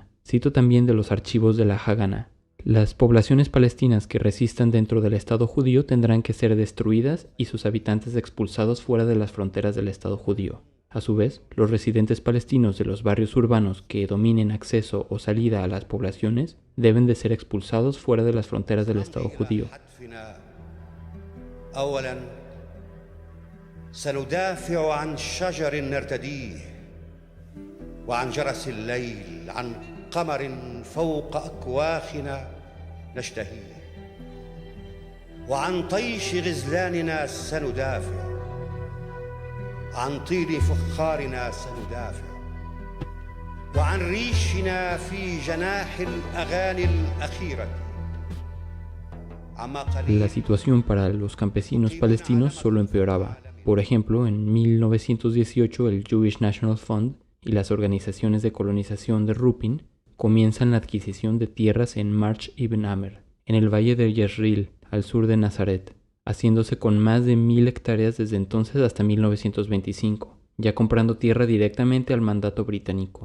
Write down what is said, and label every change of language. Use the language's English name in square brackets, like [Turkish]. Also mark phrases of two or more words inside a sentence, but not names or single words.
[Spanish] Cito también de los archivos de la Hagana: las poblaciones palestinas que resistan dentro del Estado judío tendrán que ser destruidas y sus habitantes expulsados fuera de las fronteras del Estado judío. A su vez, los residentes palestinos de los barrios urbanos que dominen acceso o salida a las poblaciones deben de ser expulsados fuera de las fronteras del Estado judío. [Arabic] سندافع عن شجر نرتديه وعن جرس الليل عن قمر فوق أكواخنا نشتهيه وعن طيش غزلاننا سندافع عن طيب فخارنا سندافع وعن ريشنا في جناح الأغاني الأخيرة. [Spanish] La situación para los campesinos palestinos solo empeoraba. Por ejemplo, en 1918 el Jewish National Fund y las organizaciones de colonización de Rupin comienzan la adquisición de tierras en Marsh Ibn Amer, en el valle de Jezreel, al sur de Nazaret, haciéndose con más de 1000 hectáreas desde entonces hasta 1925, ya comprando tierra directamente al mandato británico.